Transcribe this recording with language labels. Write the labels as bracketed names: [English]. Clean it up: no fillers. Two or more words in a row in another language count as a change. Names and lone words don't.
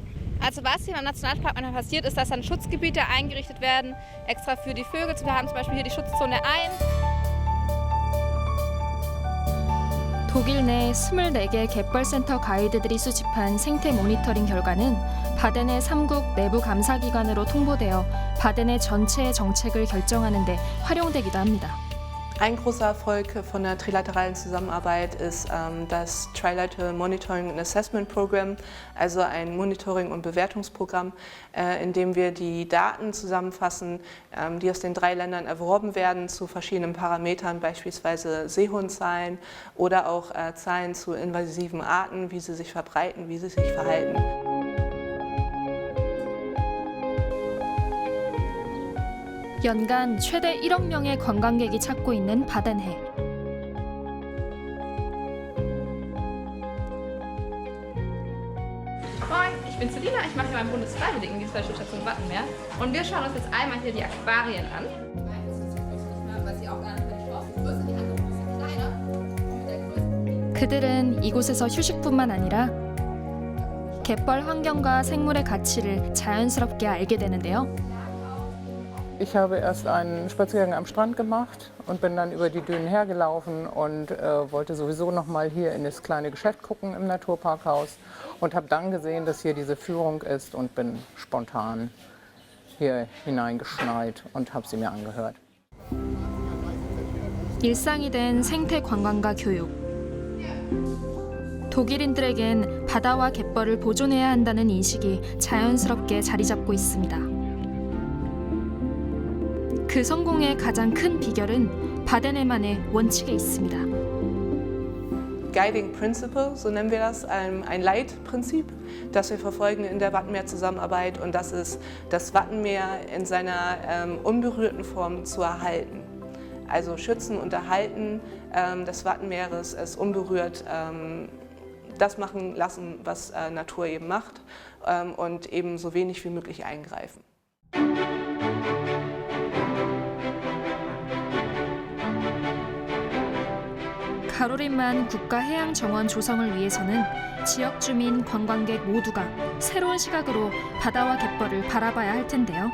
[German] Also was hier im Nationalpark manchmal passiert, ist, dass dann Schutzgebiete eingerichtet werden, extra für die Vögel. Wir haben zum Beispiel hier die Schutzzone 1. [Korean] 독일 내 24개 갯벌센터 가이드들이 수집한 생태 모니터링 결과는 바덴의 3국 내부 감사기관으로 통보되어 바덴의 전체의 정책을 결정하는 데 활용되기도 합니다. [German] Ein großer Erfolg von der trilateralen Zusammenarbeit ist das [English] Trilateral Monitoring and Assessment Program, [German] also ein Monitoring- und Bewertungsprogramm, in dem wir die Daten zusammenfassen, die aus den 3 Ländern erworben werden zu verschiedenen Parametern, beispielsweise Seehundzahlen oder auch Zahlen zu invasiven Arten, wie sie sich verbreiten, wie sie sich verhalten. [Korean] 연간 최대 1억 명의 관광객이 찾고 있는 바덴해. [German] Moin, ich bin Selina, ich mache hier beim Bundesfreiwilligendienst bei der Schutzstation Wattenmeer. Und wir schauen uns jetzt einmal hier die Aquarien an. [Korean] 그들은 이곳에서 휴식뿐만 아니라 갯벌 환경과 생물의 가치를 자연스럽게 알게 되는데요. Ich habe erst einen Spaziergang am Strand gemacht und bin dann über die Dünen hergelaufen und wollte sowieso noch mal hier in das kleine Geschäft gucken im Naturparkhaus und habe dann gesehen, dass hier diese Führung ist und bin spontan hier hineingeschneit und habe sie mir angehört. 일상이 된 생태 관광과 교육. 독일인들에겐 바다와 갯벌을 보존해야 한다는 인식이 자연스럽게 자리 잡고 있습니다. 그 성공의 가장 큰 비결은 바덴해만의 원칙에 있습니다. [English] Guiding Principle, [German] so nennen wir das, ein Leitprinzip, das wir verfolgen in der Wattenmeer-Zusammenarbeit, und das ist, das Wattenmeer in seiner unberührten Form zu erhalten. Also schützen und erhalten des Wattenmeeres, es unberührt das machen lassen, was Natur eben macht, und eben so wenig wie möglich eingreifen. [Korean] 가로린만 국가해양정원 조성을 위해서는 지역 주민, 관광객 모두가 새로운 시각으로 바다와 갯벌을 바라봐야 할 텐데요.